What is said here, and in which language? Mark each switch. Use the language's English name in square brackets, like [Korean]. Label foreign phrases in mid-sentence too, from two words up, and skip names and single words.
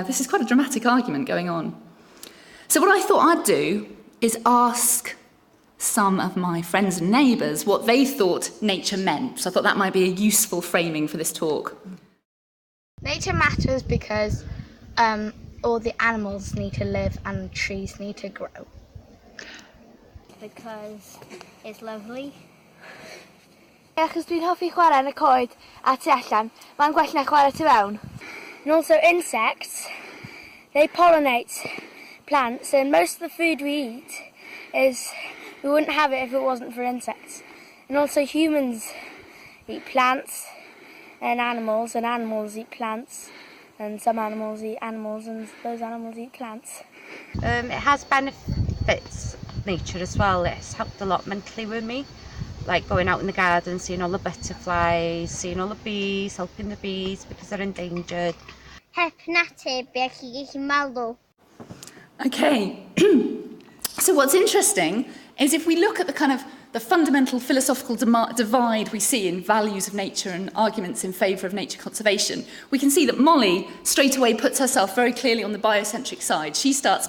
[English] This is quite a dramatic argument going on. So what I thought I'd do is ask some of my friends and neighbours what they thought nature meant. So I thought that might be a useful framing for this talk. Nature matters because all the animals need to live and trees need to grow. Because it's lovely. [Welsh] Achos dwi'n hoffi chwarae yn y coed a tu allan, mae'n gwell na chwarae tu fewn. [English] And also insects, they pollinate plants, and most of the food we eat we wouldn't have it if it wasn't for insects. And also humans eat plants and animals eat plants, and some animals eat animals, and those animals eat plants. It has benefits, nature as well. It's helped a lot mentally with me, like going out in the garden, seeing all the butterflies, seeing all the bees, helping the bees because they're endangered. [Welsh] Help natur be gallu malw. [English] Okay, so what's interesting is if we look at the fundamental philosophical divide we see in values of nature and arguments in favour of nature conservation, we can see that Molly straight away puts herself very clearly on the biocentric side.